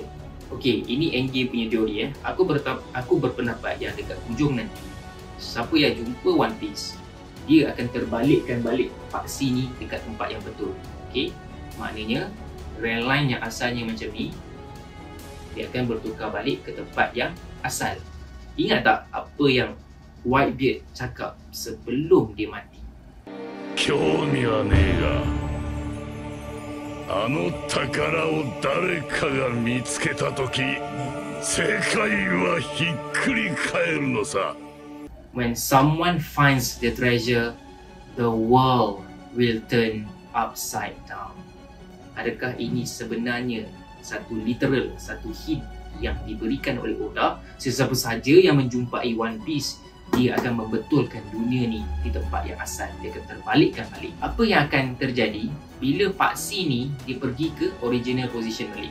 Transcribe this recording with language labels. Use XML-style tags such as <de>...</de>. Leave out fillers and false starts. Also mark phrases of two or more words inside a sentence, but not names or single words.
<ms>Okey, ini Endgame punya teori. Aku berpendapat yang dekat hujung nanti, siapa yang jumpa One Piece, dia akan terbalikkan balik faksi ni dekat tempat yang betul. Okey, maknanya Grand Line yang asalnya macam ni, dia akan bertukar balik ke tempat yang asal. Ingat tak apa yang Whitebeard cakap sebelum dia mati?</ms> <ja>興味はねえが、あの宝を誰かが見つけたとき、世界はひっくり返るのさ。</ja> <en>When someone finds the treasure, the world will turn upside down.</en> <ms>Adakah ini sebenarnya satu literal, satu hint yang diberikan oleh Oda? Sesiapa saja yang menjumpai One Piece, dia akan membetulkan dunia ni di tempat yang asal. Dia akan terbalikkan balik. Apa yang akan terjadi bila faksi ni dia pergi ke</ms> <en>original position</en> <ms>balik?</ms>